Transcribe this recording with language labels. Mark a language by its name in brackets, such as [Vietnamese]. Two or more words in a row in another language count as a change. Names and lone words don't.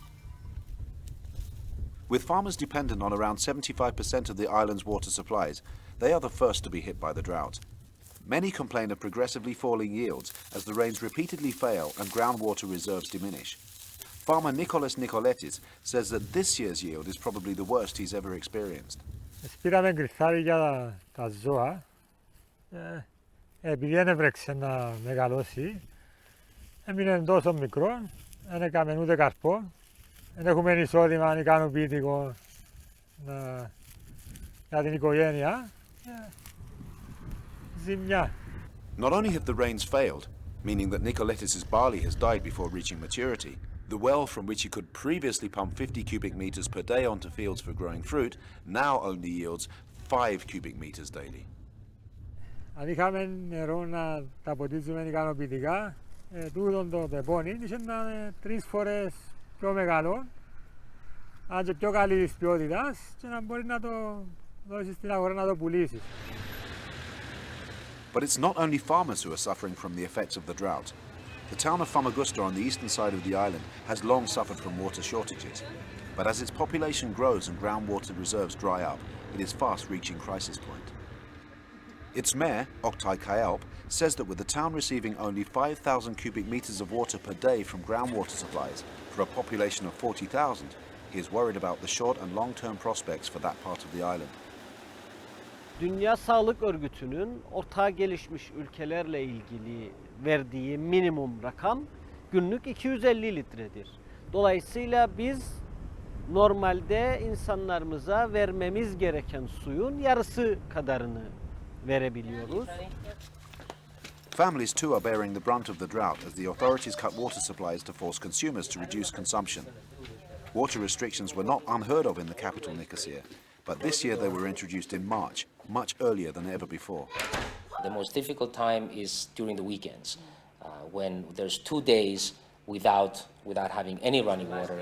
[English] With farmers dependent on around 75% of the island's water supplies, they are the first to be hit by the drought. Many complain of progressively falling yields as the rains repeatedly fail and groundwater reserves diminish. Farmer Nicoletis says that this year's yield is probably the worst he's ever experienced. [Greek] Σπήραμε κρυθάρι για τα ζώα. Επειδή δεν έβρεξε να μεγαλώσει, έμεινε τόσο μικρό, δεν έκαμε ούτε καρπό, δεν έχουμε εισόδημα ικανοποιητικό για την οικογένεια. Ζημιά. [English] Not only have the rains failed, meaning that Nicoletis' barley has died before reaching maturity, the well from which he could previously pump 50 cubic meters per day onto fields for growing fruit now only yields 5 cubic meters daily. [Greek] Αν είχαμε νερό να τα ποτίζουμε ικανοποιητικά, τούτον το τεπώνει είχε να είναι 3 φορές πιο μεγάλο, αν και πιο καλής ποιότητας, και να μπορεί να το δώσεις στην αγορά να το πουλήσεις. [English] But it's not only farmers who are suffering from the effects of the drought. The town of Famagusta on the eastern side of the island has long suffered from water shortages. But as its population grows and groundwater reserves dry up, it is fast reaching crisis point. Its mayor, Oktay Kayalp, says that with the town receiving only 5,000 cubic meters of water per day from groundwater supplies for a population of 40,000, he is worried about the short and long-term prospects for that part of the island. [Turkish] Dünya Sağlık Örgütü'nün orta gelişmiş ülkelerle ilgili verdiği minimum rakam günlük 250 litredir. Dolayısıyla biz normalde insanlarımıza vermemiz gereken suyun yarısı kadarını verebiliyoruz. [English] Families too are bearing the brunt of the drought as the authorities cut water supplies to force consumers to reduce consumption. Water restrictions were not unheard of in the capital Nicosia, but this year they were introduced in March, much earlier than ever before. The most difficult time is during the weekends, when there's 2 days without having any running water.